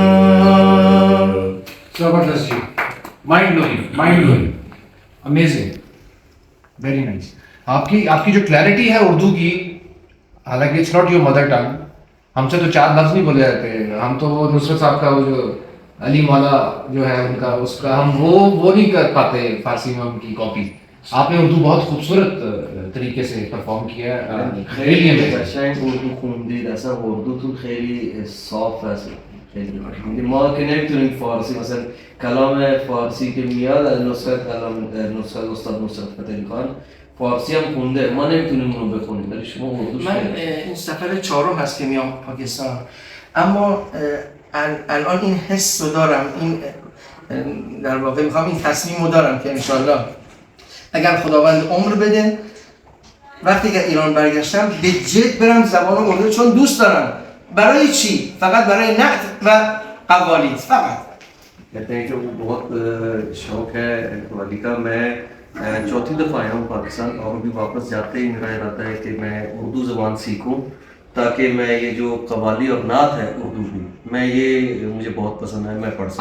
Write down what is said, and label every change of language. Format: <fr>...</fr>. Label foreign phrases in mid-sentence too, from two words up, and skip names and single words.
<ur>زبردست جی,</ur> <en>mind blowing, amazing, very nice.</en> <ur>آپ کی جو کلیئرٹی ہے اردو کی, حالانکہ</ur> <en>it's not your mother tongue,</en> <ur>ہم سے تو 4 لفظ نہیں بولے جاتے, ہم تو وہ نصرت صاحب کا وہ جو علی مولا جو ہے ان کا اس کا ہم وہ نہیں کر پاتے فارسی میں ان کی کاپی. آپ نے اردو بہت خوبصورت طریقه سے پرفورم کیا.</ur> <fa>خیلی قشنگ اردو خوندید, اصلا اردوتون خیلی صاف است, خیلی ما که نمیتونیم فارسی مثلا کلام فارسی که میاد از نصرت استاد نصرت فتحعلی خان فارسی هم خونده, ما نمیتونیم اونو بخونیم, ولی شما اردوش من این سفر 4 هست که میام پاکستان, اما الان این حس رو دارم, این در واقع میخوام این تصمیم رو دارم که انشالله اگر خداوند عمر بده وقتی که ایران برگشتم به جد برم زبان اردو, چون دوست دارم. برای چی؟ فقط برای نعت و قوالیت فقط.</fa> <ur>کہتے ہیں کہ وہ بہت شوق ہے قوالی کا. میں 4تھی دفعہ آیا ہوں پاکستان, اور بھی واپس جاتے ہی میرا ارادہ ہے کہ میں اردو زبان سیکھوں, تاکہ میں یہ جو قوالی اور نعت ہے اردو کی, میں یہ مجھے بہت پسند ہے, میں پڑھ سکوں.</ur>